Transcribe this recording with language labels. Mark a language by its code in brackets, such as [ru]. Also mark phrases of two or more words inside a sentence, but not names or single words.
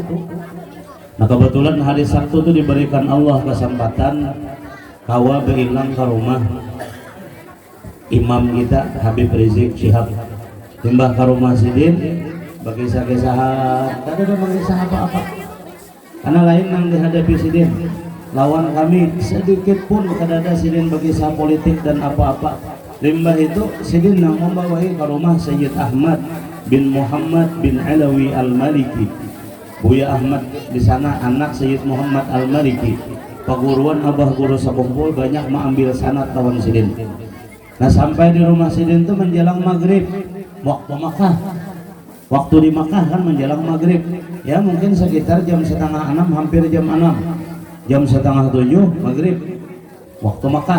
[bjn] Nah kebetulan hari Sabtu itu diberikan Allah kesempatan kawa beilang ke rumah imam kita Habib Rizik Syihab, timbah ke rumah sidin bagi kisah-kisahan, tidak ada mengisah apa-apa karena lain yang dihadapi sidin lawan kami sedikit pun tidak ada sidin bagi kisah politik dan apa-apa. Limbah itu sidin yang membawai ke rumah Sayyid Ahmad bin Muhammad bin Alawi Al-Maliki. Buya Ahmad di sana anak Sayyid Muhammad Al-Maliki. Paguruan Abah Guru sekumpul banyak mengambil sanad lawan sidin. Nah sampai di rumah sidin itu menjelang maghrib, waktu Makkah. Waktu di Makkah kan menjelang maghrib, ya mungkin sekitar jam 5:30, hampir jam 6, jam 6:30 maghrib, waktu Makkah.